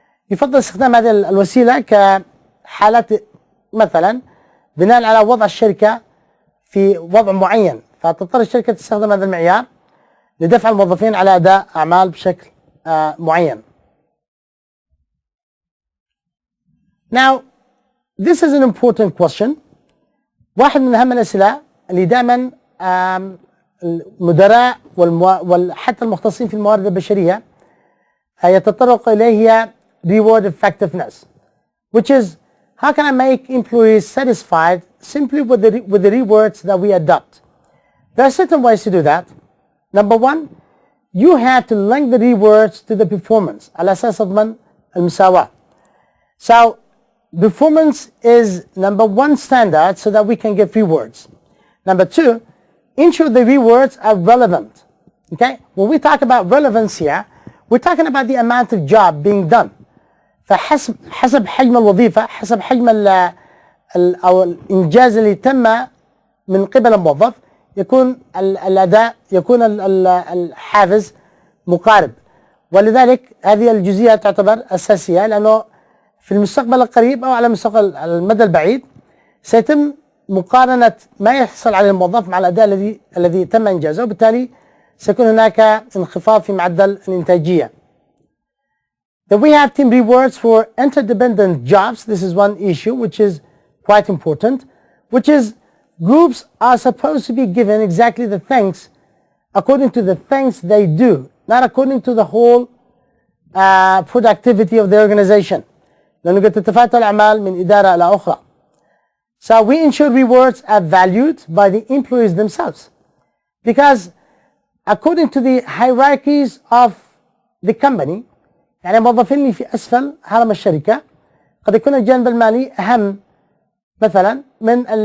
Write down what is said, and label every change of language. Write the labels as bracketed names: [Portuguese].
[Arabic] يفضل استخدام هذه الوسيلة كحالات مثلا بناء على وضع الشركة في وضع معين، فتضطر الشركة تستخدم هذا المعيار لدفع الموظفين على أداء أعمال بشكل معين. [English] Now, this is an important question. [Arabic] واحد من أهم الأسئلة اللي دائما المدراء وحتى المختصين في الموارد البشرية يتطرق إليه هي [English] reward effectiveness, which is how can I make employees satisfied simply with the rewards that we adopt. There are certain ways to do that. Number one, you have to link the rewards to the performance [Arabic] على أساس أضمن المساواة. [English] So performance is number one standard so that we can give rewards. Number two, ensure the rewards are relevant. Okay, when we talk about relevance here, we're talking about the amount of job being done. [Arabic] حسب حجم الوظيفة، حسب حجم أو الإنجاز اللي تم من قبل الموظف، يكون الأداء، يكون الحافز مقارب. ولذلك هذه الجزئية تعتبر أساسية، لأنه في المستقبل القريب أو على المدى البعيد سيتم مقارنة ما يحصل عليه الموظف مع الأداء الذي تم إنجازه، وبالتالي سيكون هناك انخفاض في معدل الإنتاجية. [English] Then we have team rewards for interdependent jobs. This is one issue which is quite important, which is groups are supposed to be given exactly the things according to the things they do, not according to the whole productivity of the organization. [Arabic] لأنه قد تتفاوت الأعمال من إدارة إلى أخرى. [English] So we ensure rewards are valued by the employees themselves, because according to the hierarchies of the company، [Arabic] يعني موظفين اللي في أسفل هرم الشركة قد يكون الجانب المالي أهم مثلا من